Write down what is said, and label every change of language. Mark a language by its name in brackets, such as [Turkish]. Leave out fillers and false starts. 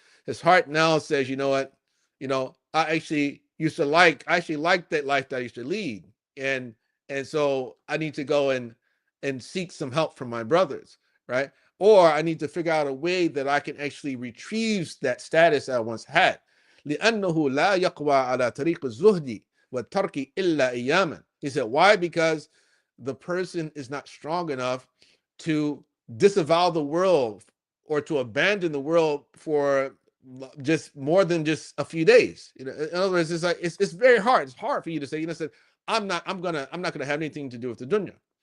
[English] His heart now says, you know what, I actually like that life that I used to lead, and so I need to go and seek some help from my brothers, right? Or I need to figure out a way that I can actually retrieve that status I once had. [Arabic] لأنه لا يقوى على طريق الزهد والترك إلا أياما. [English] He said, why? Because the person is not strong enough to disavow the world or to abandon the world for just more than just a few days. In other words, it's like it's very hard. It's hard for you to say, said, I'm not gonna have anything to do with the dunya.